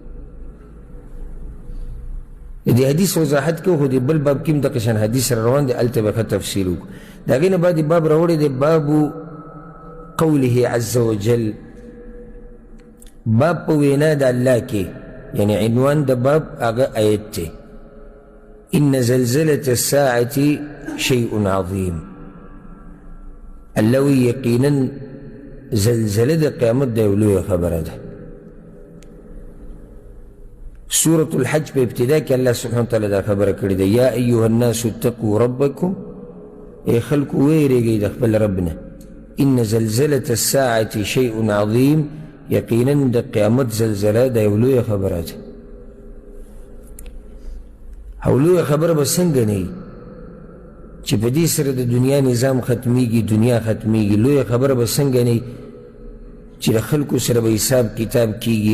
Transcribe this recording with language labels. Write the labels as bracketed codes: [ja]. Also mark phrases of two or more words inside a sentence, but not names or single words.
[ps] د دې حدیث وضاحت کوو، خو د بل باب کې هم دغه شان حدیث را روان دی، هلته به ښه تفصیل وکړو. د هغې نه بعد باب راوړی دی [ar] بابو قوله عز وجل، [ps] باب په وینا د الله کې، یعنی عنوان د باب هغه آیت دی [ar] ان زلزلة الساعة شيء عظیم. [ps] الله وی یقینا زلزله د قیامت د یو لویه خبره ده. سورة الحج په ابتدا کې الله [ar] سبحانه وتعالی [ps] دا خبره کړې ده، [ar] یا ایها الناس اتقوا ربکم، [ps] ای خلکو ویریږئ د خپل رب نه، [ar] ان زلزلة الساعة شیء عظیم، [ps] یقینا د قیامت زلزله د یو لویه خبره ده. او لویه خبره به څنګه نه وي چې په دې سره د دنیا نظام ختمیږي، دنیا ختمیږي؟ لویه خبره به څنګه نه وي چې د خلکو سره به حساب کتاب کیږي؟